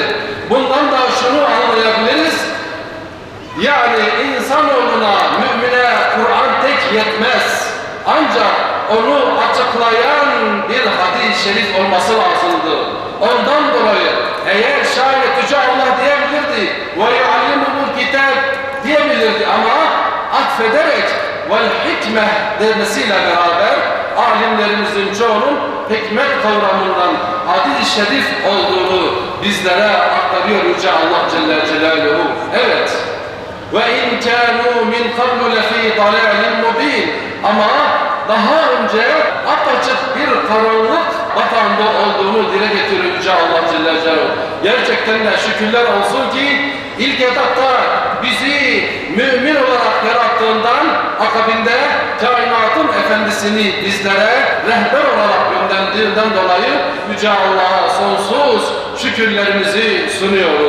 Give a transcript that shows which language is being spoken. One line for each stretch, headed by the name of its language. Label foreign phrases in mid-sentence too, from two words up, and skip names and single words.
Turkish: Bundan da şunu anlayabiliriz. Yani insanoğluna, mümine Kur'an tek yetmez. Ancak onu açıklayan bir hadis-i şerif olması lazımdı. Ondan dolayı eğer şayet Yüce Allah diyebilirdi
Arabic: وَيُعَلِّمُهُ الْكِتَابِ
Turkish: diyebilirdi ama atfederek وَالْحِكْمَةِ demesiyle beraber alimlerimizin çoğunun hikmet kavramından hadis-i şerif olduğunu bizlere aktarıyor Yüce Allah
Arabic: جل جلاله.
Turkish: Evet.
Arabic: وَاِنْ كَانُوا مِنْ قَبْلُ لَف۪ي ضَلَالٍ مُب۪ينٍ
Turkish: ama daha önce apaçık bir karanlık batağında olduğunu dile getiriyor Yüce Allah
Arabic: جل جلاله.
Turkish: Gerçekten de şükürler olsun ki ilk etapta bizi mümin olarak yarattığından akabinde kainatın efendisini bizlere rehber olarak gönderdiğinden dolayı Yüce Allah'a sonsuz şükürlerimizi sunuyoruz.